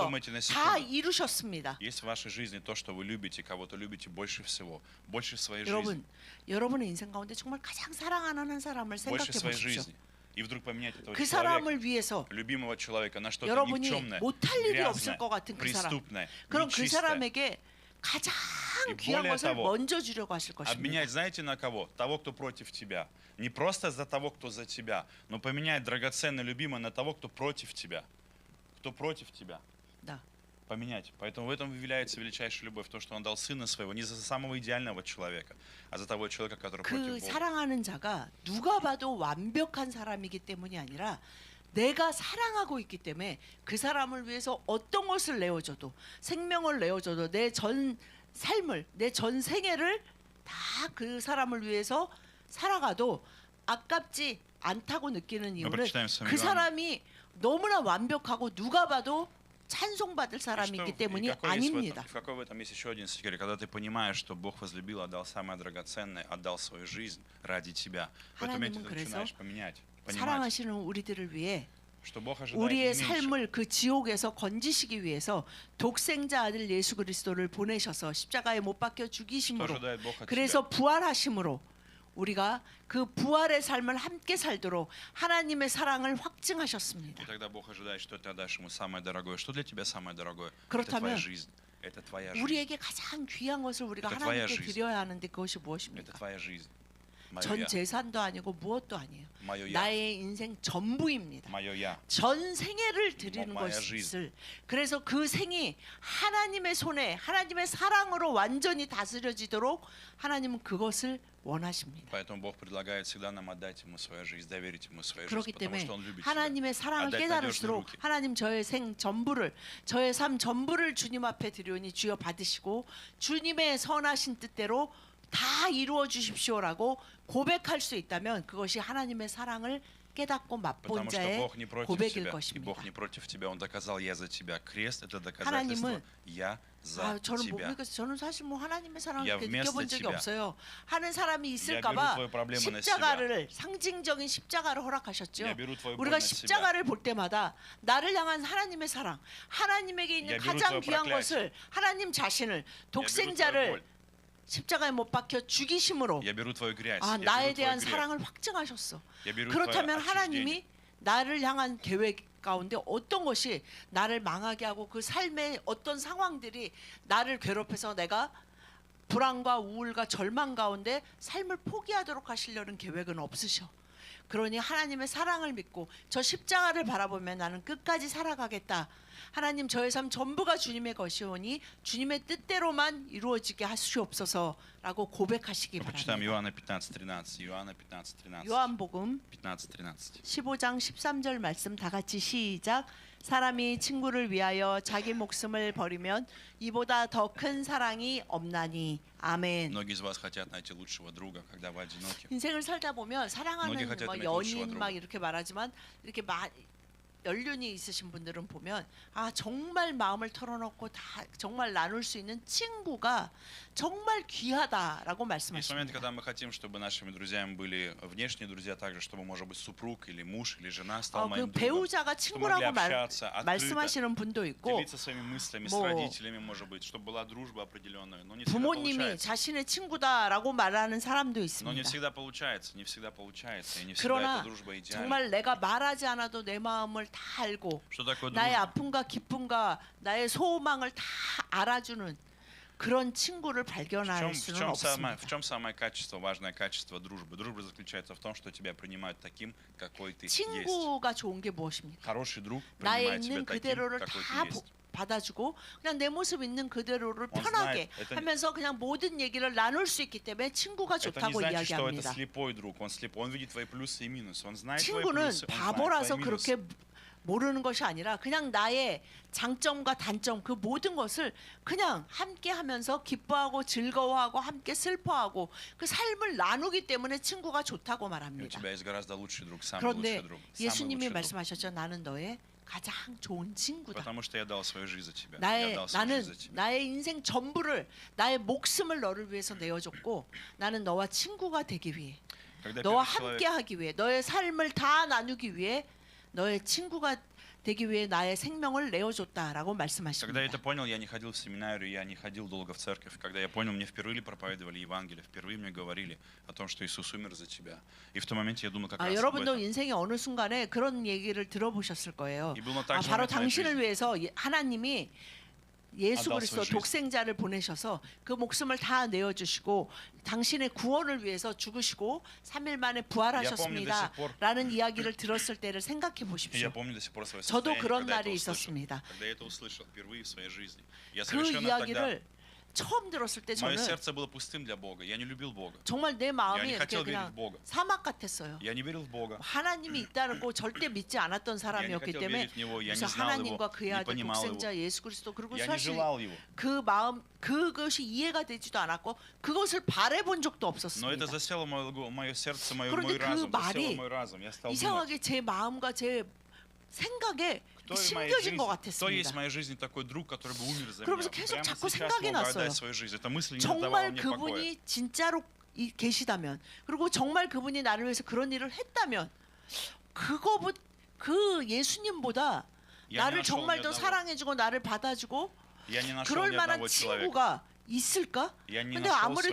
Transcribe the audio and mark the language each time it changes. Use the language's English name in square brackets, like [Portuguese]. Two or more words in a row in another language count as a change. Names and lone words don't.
[Russian] Подумайте на [Korean] 다 [Russian] секунду. [Korean] 이루셨습니다. [Russian] Есть в вашей жизни то, что вы любите, кого-то любите больше всего, больше своей жизни, [Korean] 여러분, 여러분의 인생 가운데 정말 가장 사랑하는 한 사람을 생각해 [Russian] больше своей [Korean] 보십시오. [Russian] жизни. И вдруг поменять этого [Korean] 그 [Russian] человека, [Korean] 사람을 위해서 [Russian] любимого человека, на что-то [Korean] 여러분이 [Russian] никчемное, [Korean] 못할 일이 [Russian] грязное, [Korean] 없을 것 같은 그 사람. [Russian] преступное, [Korean] 그럼 그 [Russian] нечистое. [Korean] 사람에게 가장 [Russian] И [Korean] 귀한 [Russian] более [Korean] 것을 [Russian] того, [Korean] 먼저 주려고 하실 것입니다. [Russian] Обменять, знаете, на кого? Того, кто против тебя. Не просто за того, кто за тебя, но поменять драгоценное, любимое на того, кто против тебя. Кто против тебя. Да. Поменять. Поэтому в этом является величайшая любовь, то, что Он дал Сына Своего не за самого идеального человека, а за того человека, который [Korean] 그 [Russian] против Бога. [Korean] 사랑하는 자가 누가 봐도 완벽한 사람이기 때문이 아니라 내가 사랑하고 있기 때문에 그 사람을 위해서 어떤 것을 내어줘도 생명을 내어줘도 내 전 삶을 내 전 생애를 다 그 사람을 위해서 살아가도 아깝지 않다고 느끼는 이유는 [Russian] прочитаем с вами [Korean] 그 [Russian] Иоанна. [Korean] 사람이 너무나 완벽하고 누가 봐도 찬송받을 [Russian] И [Korean] 사람이기 [Russian] и [Korean] 때문이 [Russian] какой [Korean] 아닙니다. [Russian] какой в этом есть еще один секрет? Когда ты понимаешь, что Бог возлюбил, отдал самое драгоценное, отдал свою жизнь ради тебя. В этом моменте [Korean] 하나님은 [Russian] ты [Korean] 그래서 [Russian] начинаешь понимать, [Korean] 사랑하시는 우리들을 위해 [Russian] что Бог ожидает [Korean] 우리의 [Russian] не меньше. [Korean] 삶을 그 지옥에서 건지시기 위해서 독생자 아들 예수 그리스도를 보내셔서 십자가에 못 박혀 [Russian] Что [Korean] 죽이심으로 [Russian] ожидает Бог от тебя? [Korean] 그래서 부활하심으로 우리가 그 부활의 삶을 함께 살도록 하나님의 사랑을 [Russian] И [Korean] 확증하셨습니다. [Russian] тогда Бог ожидает, что ты отдашь Ему самое дорогое. Что для тебя самое дорогое? Это [Korean] 그렇다면 [Russian] твоя жизнь. Это твоя жизнь. [Korean] 우리에게 가장 귀한 것을 우리가 [Russian] Это твоя [Korean] 하나님께 [Russian] жизнь. [Korean] 드려야 하는데 그것이 [Russian] Это [Korean] 무엇입니까? [Russian] твоя жизнь. Мое [Korean] 전 [Russian] я. [Korean] 재산도 아니고 무엇도 아니에요. [Russian] Мое я. [Korean] 나의 인생 전부입니다. [Russian] Мое я. [Korean] 전 생애를 드리는 마야 것을 그래서 그 생이 하나님의 손에 하나님의 사랑으로 완전히 다스려지도록 하나님은 그것을 원하십니다. [Russian] Поэтому Бог предлагает всегда нам отдать Ему свою жизнь, доверить Ему свою жизнь, [Korean] 그렇기 [Russian] потому [Korean] 때문에 [Russian] что Он любит тебя. [Korean] 하나님의 사랑을 [Russian] отдать [Korean] 깨달을수록 [Russian] надежные руки. [Korean] 하나님 저의 생 전부를 저의 삶 전부를 주님 앞에 드리오니 주여 받으시고 주님의 선하신 뜻대로 다 이루어 주십시오라고 고백할 수 있다면 그것이 하나님의 사랑을 깨닫고 맛본 [Russian] Потому что [Korean] 자의 [Russian] Бог не против [Korean] 고백일 [Russian] тебя, и [Korean] 것입니다. [Russian] Бог не против тебя. Он доказал, я за тебя. Крест — это доказательство, [Korean] 하나님은 [Russian] я за [Korean] 저는 못 [Russian] тебя. [Korean] 믿겠어요. 저는 사실 뭐 하나님의 사랑을 [Russian] Я [Korean] 이렇게 [Russian] вместо [Korean] 느껴본 적이 [Russian] тебя. [Korean] 없어요. 하는 사람이 [Russian] Я [Korean] 있을까봐 [Russian] беру твою проблему на себя. [Korean] 십자가를 상징적인 십자가를 허락하셨죠. [Russian] Я беру твою боль [Korean] 우리가 [Russian] на себя. [Korean] 십자가를 볼 때마다 나를 향한 하나님의 사랑, 하나님에게 있는 [Russian] Я беру [Korean] 가장 [Russian] твое [Korean] 귀한 [Russian] проклятие. [Korean] 것을 하나님 자신을 [Russian] Я беру твою [Korean] 독생자를 [Russian] боль. [Korean] 십자가에 못 박혀 죽이심으로 [Russian] Я беру твою грязь. 아 Я [Korean] 나에 [Russian] беру твой [Korean] 대한 [Russian] грех. [Korean] 사랑을 확증하셨어. [Russian] Я беру [Korean] 그렇다면 [Russian] твое [Korean] 하나님이 나를 향한 계획 가운데 어떤 것이 나를 망하게 하고 그 삶의 어떤 상황들이 나를 괴롭혀서 내가 불안과 우울과 절망 가운데 삶을 포기하도록 하시려는 계획은 없으셔. 그러니 하나님의 사랑을 믿고 저 십자가를 바라보면 나는 끝까지 살아가겠다. 하나님 저의 삶 전부가 주님의 것이오니 주님의 뜻대로만 이루어지게 하시옵소서라고 고백하시기 [Russian] Прочитаем [Korean] 바랍니다. [Russian] Иоанна 15:13. Иоанна 15:13. [Korean] 요한복음 15:13. 15장 13절 말씀 다 같이 시작. 사람이 친구를 위하여 자기 목숨을 버리면 이보다 더 큰 사랑이 없나니. 아멘. [Russian] Многие из вас хотят найти лучшего друга, когда вы одиноки. [Korean] 인생을 살다 보면 사랑하는 [Russian] многие хотят [Korean] 뭐 [Russian] иметь лучшего [Korean] 연인 [Russian] друга. [Korean] 막 이렇게 말하지만 이렇게 연륜이 있으신 분들은 보면 아 정말 마음을 털어놓고 다 정말 나눌 수 있는 친구가 정말 귀하다라고 [Russian] Есть моменты, [Korean] 말씀하십니다. [Russian] когда мы хотим, чтобы нашими друзьями были внешние друзья, также, чтобы, может быть, супруг или муж или жена стал [Korean] 그 [Russian] моим другом. [Korean] 배우자가 [Russian] Чтобы могли [Korean] 친구라고 [Russian] общаться открыто, [Korean] 말씀하시는 분도 있고 [Russian] делиться своими мыслями с [Korean] 뭐, [Russian] родителями, может быть, чтобы была дружба определенная. Но не всегда [Korean] 부모님이 [Russian] получается. [Korean] 자신의 친구다라고 말하는 사람도 [Russian] Но не [Korean] 있습니다. [Russian] всегда получается, не всегда получается, и не всегда [Korean] 그러나 [Russian] эта дружба идеальна. [Korean] 정말 내가 말하지 않아도 내 마음을 다 알고 [Russian] Что такое [Korean] 나의 [Russian] дружба? [Korean] 아픔과 기쁨과 나의 소망을 다 알아주는 그런 친구를 발견할 수는 없습니다. [Russian] В чем самое качество, важное качество дружбы? Дружба заключается в том, что тебя принимают таким, какой ты есть. [Korean] 친구가 좋은 게 무엇입니까? [Russian] Хороший друг [Korean] 나의 [Russian] принимает тебя [Korean] 있는 [Russian] таким, [Korean] 그대로를 [Russian] какой [Korean] 다 [Russian] ты есть. [Korean] 받아주고 그냥 내 모습 있는 그대로를 [Russian] Он [Korean] 편하게 [Russian] знает, это- [Korean] 하면서 그냥 모든 얘기를 나눌 수 있기 때문에 친구가 [Russian] Это не [Korean] 좋다고 [Russian] значит, что это [Korean] 이야기합니다. [Russian] слепой друг. Он слеп, он видит твои плюсы и минусы. Он знает твои [Korean] 친구는 [Russian] плюсы, он знает [Korean] 바보라서 [Russian] твои [Korean] 그렇게 [Russian] минусы. [Korean] 모르는 것이 아니라 그냥 나의 장점과 단점 그 모든 것을 그냥 함께 하면서 기뻐하고 즐거워하고 함께 슬퍼하고 그 삶을 나누기 때문에 친구가 좋다고 [Russian] И у [Korean] 말합니다. [Russian] тебя есть гораздо лучший друг, самый [Korean] 그런데 [Russian] лучший друг. Самый [Korean] 예수님이 [Russian] лучший друг. [Korean] 말씀하셨죠. 나는 너의 가장 좋은 친구다. [Russian] Потому что я дал свою жизнь за тебя. Я [Korean] 나의 [Russian] дал свою [Korean] 나는 [Russian] жизнь за тебя. [Korean] 나의 인생 전부를 나의 목숨을 너를 위해서 내어줬고 나는 너와 친구가 되기 위해 [Russian] Когда [Korean] 너와 [Russian] первый человек- [Korean] 함께하기 위해 너의 삶을 다 나누기 위해 너의 친구가 되기 위해 나의 생명을 내어줬다라고 [Russian] Когда я [Korean] 말씀하십니다. [Russian] это понял, я не ходил в семинарию, я не ходил долго в церковь. Когда я понял, мне впервые проповедовали Евангелие, впервые мне говорили о том, что Иисус умер за тебя. И в тот момент я думал как раз об [Korean] 여러분도 [Russian] этом. [Korean] 인생의 어느 순간에 그런 얘기를 들어보셨을 거예요. [Russian] И было 아, также [Korean] 바로 [Russian] момент в моей [Korean] 당신을 [Russian] жизни. [Korean] 위해서 하나님이 예수 아, 그리스도 나서 독생자를 보내셔서 그 목숨을 다 내어주시고 당신의 구원을 위해서 죽으시고 3일 만에 부활하셨습니다. 라는 이야기를 들었을 때를 생각해 [Russian] И [Korean] 보십시오. [Russian] я помню до сих пор свое [Korean] 저도 [Russian] состояние, [Korean] 그런 [Russian] когда [Korean] 날이 [Russian] это услышал. [Korean] 있었습니다. [Russian] Когда я это услышал впервые в своей жизни. Я [Korean] 그 [Russian] совершенно тогда... [Korean] 이야기를 처음 들었을 때 [Russian] Мое [Korean] 저는 [Russian] сердце было пустым для Бога. Я не любил Бога. [Korean] 정말 내 [Russian] Я [Korean] 마음이 [Russian] не [Korean] 이렇게 [Russian] хотел верить [Korean] 그냥 [Russian] в Бога. [Korean] 사막 같았어요. [Russian] Я не верил в Bога. [Korean] 하나님이 있다는 거 절대 믿지 않았던 [Russian] Я не [Korean] 사람이었기 [Russian] хотел [Korean] 때문에 [Russian] верить в Него. Я не [Korean] 그래서 [Russian] знал Его. [Korean] 하나님과 그의 [Russian] Не [Korean] 아들 [Russian] понимал Его. [Korean] 독생자 예수 그리스도 그리고 [Russian] Я не [Korean] 사실 [Russian] желал Его. [Korean] 그 마음 그것이 이해가 되지도 않았고 그것을 바래본 적도 [Russian] Но [Korean] 없었습니다. [Russian] это засело мое сердце, мой [Korean] 그런데 그 [Russian] разум. [Korean] 말이 [Russian] Засело мой разум. Я стал думать, [Korean] 이상하게 제 마음과 제 생각에 [Russian] кто в моей [Korean] 심겨진 것 [Russian] жизни- кто есть в [Korean] 같았습니다. [Russian] моей жизни такой друг, который бы умер за меня. [Korean] 그러면서 계속 [Russian] Прямо [Korean] 자꾸 [Russian] сейчас [Korean] 생각이 [Russian] мог бы [Korean] 났어요. [Russian] отдать свою жизнь. Эта мысль не давала [Korean] 정말 [Russian] мне покоя. [Korean] 그분이 진짜로 계시다면 그리고 정말 그분이 나를 위해서 그런 일을 했다면 그 예수님보다 [Russian] Я не [Korean] 나를 [Russian] нашел [Korean] 정말 [Russian] ни [Korean] 더 [Russian] одного. [Korean] 사랑해주고 나를 받아주고 [Russian] Я не нашел [Korean] 그럴 [Russian] ни [Korean] 만한 [Russian] одного человека. [Korean] 친구가 있을까? [Russian] Я не [Korean] 근데 [Russian] нашел в [Korean] 아무리